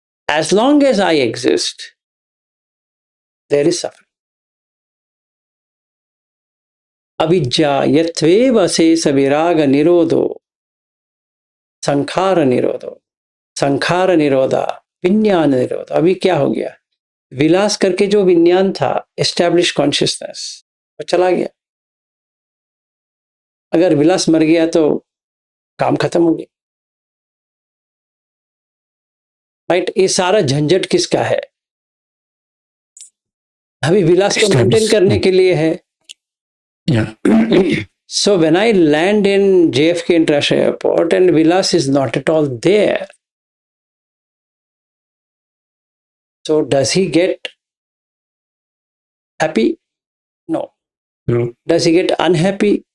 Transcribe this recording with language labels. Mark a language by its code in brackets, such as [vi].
[en] As long as I exist, there is suffering. [pi] अविद्या यत्वेव शेष विराग निरोधो संखार निरोधो संखार निरोधा विज्ञान निरोध। [hi] अभी क्या हो गया? विलास करके जो विज्ञान था, [en] establish consciousness, [hi] वो चला गया। अगर विलास मर गया तो काम खत्म हो गया। राइट? ये सारा झंझट किसका है? अभी विलास को मेंटेन करने के लिए है। [en] So when I land in JFK International Airport and Vilas is not at all there, so does he get happy? No. No. Does he get unhappy?